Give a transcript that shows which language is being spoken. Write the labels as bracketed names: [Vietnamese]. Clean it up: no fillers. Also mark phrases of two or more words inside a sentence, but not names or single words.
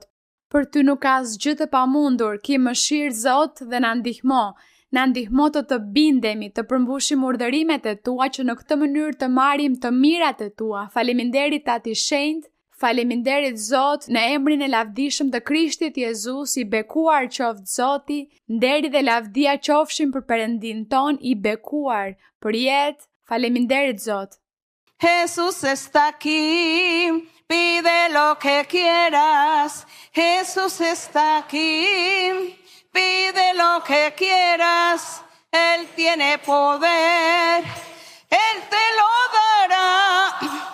[Albanian] Për ty nuk ka asgjë të pamundur, ki mëshirë, Zot, dhe na ndihmo të bindemi, të përmbushim urdhërimet e tua që në këtë mënyrë të marrim të mirat e tua. Faleminderit Tati i Shenjtë, faleminderit Zot, në emrin e lavdishëm të Krishtit Jezus, i bekuar qoftë Zoti, nderi dhe lavdia qofshin për Perëndin ton i bekuar për jetë. Faleminderit Zot. [Spanish] Jesús está aquí, pide lo que quieras. Jesús está aquí, pide lo que quieras. Él tiene poder, Él te lo dará.